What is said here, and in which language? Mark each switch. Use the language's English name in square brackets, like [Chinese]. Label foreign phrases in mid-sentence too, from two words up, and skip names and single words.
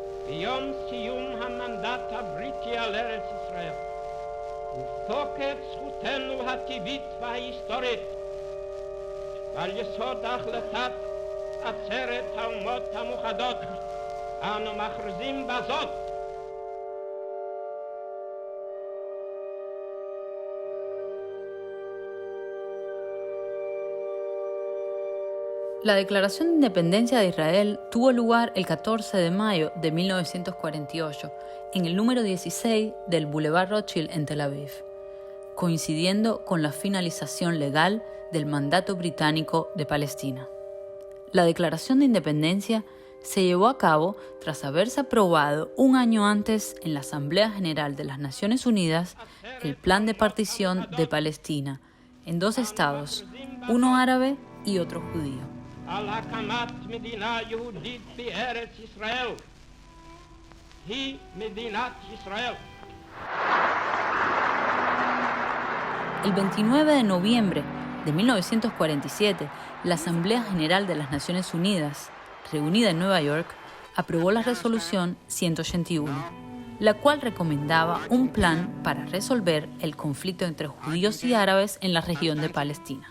[Hebrew] ביום סיום המנדט הבריטי על ארץ ישראל, ובתוקף זכותנו הטבעית וההיסטורית, ועל יסוד החלטת עצרת האומות המאוחדות, אנו מכריזים בזאת [Spanish] La Declaración de Independencia de Israel tuvo lugar el 14 de mayo de 1948 en el número 16 del Boulevard Rothschild en Tel Aviv, coincidiendo con la finalización legal del mandato británico de Palestina. La Declaración de Independencia se llevó a cabo tras haberse aprobado un año antes en la Asamblea General de las Naciones Unidas el Plan de Partición de Palestina en dos estados, uno árabe y otro judío. [Hebrew] על הקמת מדינה יהודית בארץ ישראל. היא מדינת ישראל. [Spanish] El 29 de noviembre de 1947, la Asamblea General de las Naciones Unidas, reunida en Nueva York, aprobó la Resolución 181, la cual recomendaba un plan para resolver el conflicto entre judíos y árabes en la región de Palestina.